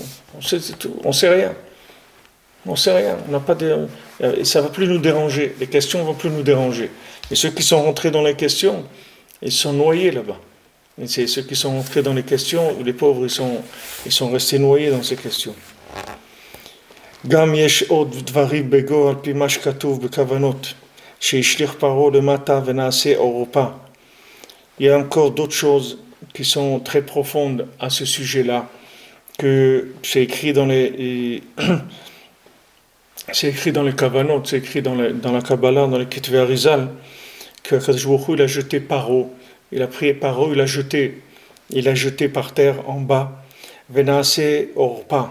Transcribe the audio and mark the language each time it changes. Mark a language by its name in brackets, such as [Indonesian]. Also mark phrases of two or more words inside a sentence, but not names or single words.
[French] C'est tout. On sait rien. On sait rien. On n'a pas de. Et ça va plus nous déranger. Les questions vont plus nous déranger. Et ceux qui sont rentrés dans les questions, ils sont noyés là-bas. Et c'est ceux qui sont rentrés dans les questions, les pauvres, ils sont restés noyés dans ces questions. [Hebrew] גם יש עוד דברים בגו על פי מה שכתוב בכוונות, שהשליך פרעה למטה ונעשה עורפה. [French] Il y a encore d'autres choses qui sont très profondes à ce sujet-là, que c'est écrit dans les c'est écrit dans les Kavanot, c'est écrit dans la Kabbalah, dans les [Hebrew] כתבי האריז"ל, [French] que [Hebrew] הקדוש ברוך הוא, [French] il a jeté Paro, il a pris Paro, il a jeté par terre en bas, [Hebrew] ונעשה עורף.